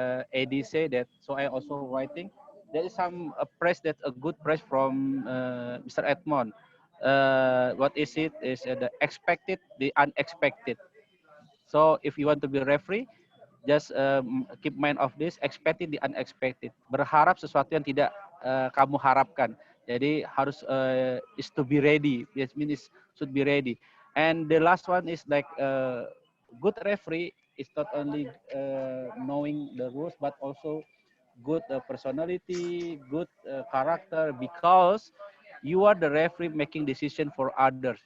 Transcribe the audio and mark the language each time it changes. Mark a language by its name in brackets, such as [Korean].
[English] Eddie said that, so I also writing. There is some press that a good press from Mr. Edmond. What is it? Is the expected, the unexpected. So if you want to be a referee, just keep mind of this, expected the unexpected. [Indonesian] Berharap sesuatu yang tidak kamu harapkan. Jadi harus [English] is to be ready. It means should be ready. And the last one is like good referee is not only knowing the rules but also good personality, good character, because you are the referee making decision for others.